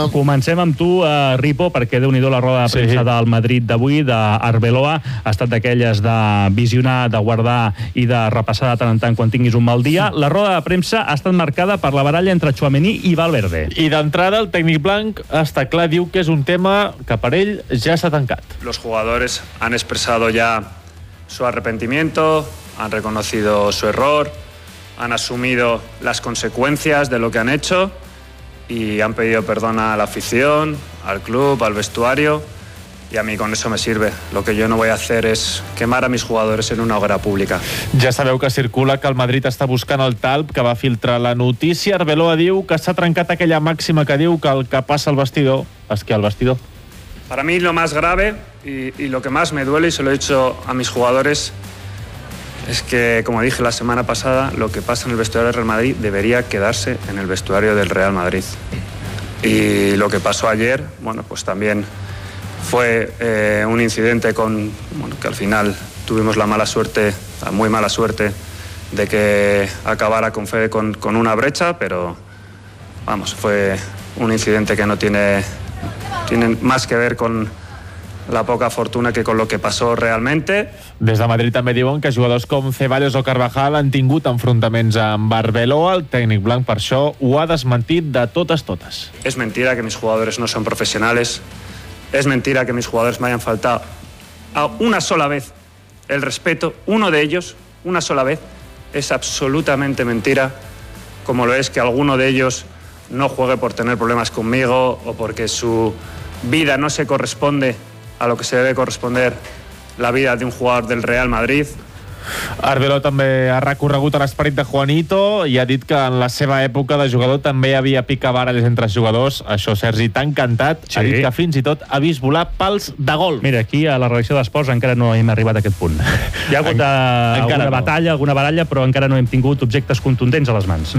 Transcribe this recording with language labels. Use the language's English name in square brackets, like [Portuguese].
[Catalan] Comencem amb tu, Ripo, perquè déu-n'hi-do la roda de premsa del Madrid d'avui, d'Arbeloa. Ha estat d'aquelles de visionar, de guardar i de repassar de tant en tant quan tinguis un mal dia. La roda de premsa ha estat marcada per la baralla entre Tchouaméni i Valverde. I d'entrada, el tècnic blanc està clar, diu que és un tema que per ell ja s'ha tancat. [Spanish] Los jugadores han expresado ya su arrepentimiento, han reconocido su error, han asumido las consecuencias de lo que han hecho y han pedido perdón a la afición, al club, al vestuario y a mí con eso me sirve. Lo que yo no voy a hacer es quemar a mis jugadores en una hoguera pública. [Catalan] Ja sabeu que circula que el Madrid està buscant el Talp, que va filtrar la notícia. Arbeloa diu que s'ha trencat aquella màxima que diu que el que passa al vestidor es queda al vestidor. [Spanish] Para mí lo más grave y lo que más me duele, y se lo he dicho a mis jugadores, es que, como dije la semana pasada, lo que pasa en el vestuario del Real Madrid debería quedarse en el vestuario del Real Madrid. Y lo que pasó ayer, bueno, pues también fue un incidente con, bueno, que al final tuvimos la mala suerte, la muy mala suerte, de que acabara con Fede con una brecha, pero vamos, fue un incidente que no tiene más que ver con la poca fortuna que con lo que pasó realmente. [Catalan] Des de Madrid també diuen que jugadors com Ceballos o Carvajal han tingut enfrontaments amb Arbeloa. El tècnic blanc per això ho ha desmentit de totes totes. [Spanish] Es mentira que mis jugadores no son profesionales. Es mentira que mis jugadores me hayan faltado a una sola vez el respeto. Uno de ellos, una sola vez, es absolutamente mentira. Como lo es que alguno de ellos no juegue por tener problemas conmigo o porque su vida no se corresponde a lo que se debe corresponder la vida de un jugador del Real Madrid. [Catalan] Arbeló també ha recorregut a l'esperit de Juanito i ha dit que en la seva època de jugador també hi havia picabaralles entre els jugadors. Això, Sergi, t'ha encantat. Sí. Ha dit que fins i tot ha vist volar pals de golf. Mira, aquí a la redacció d'Esports encara no hem arribat a aquest punt. Hi ha hagut alguna batalla, però encara no hem tingut objectes contundents a les mans.